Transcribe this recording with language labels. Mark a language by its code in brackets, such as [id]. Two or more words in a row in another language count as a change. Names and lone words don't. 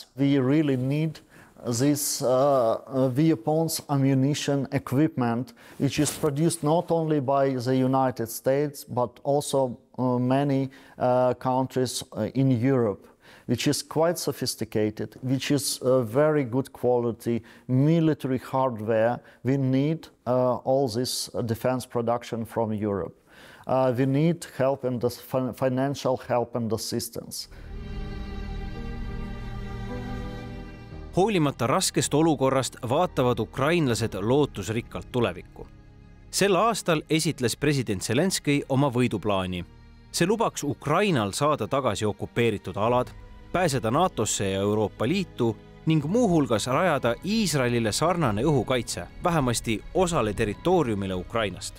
[en] We really need this weapons, ammunition, equipment, which is produced not only by the United States, but also many countries in Europe, which is quite sophisticated, which is very good quality military hardware. We need all this defense production from Europe. We need help and financial help and assistance. [et] Hoolimata raskest olukorrast vaatavad ukrainlased lootusrikkalt tulevikku. Sel aastal esitles president Zelenskõi oma võiduplaani. See lubaks Ukrainal saada tagasi okupeeritud alad, pääseda NATOsse ja Euroopa Liitu ning muuhulgas rajada Iisraelile sarnane õhukaitse, vähemasti osale territooriumile Ukrainast.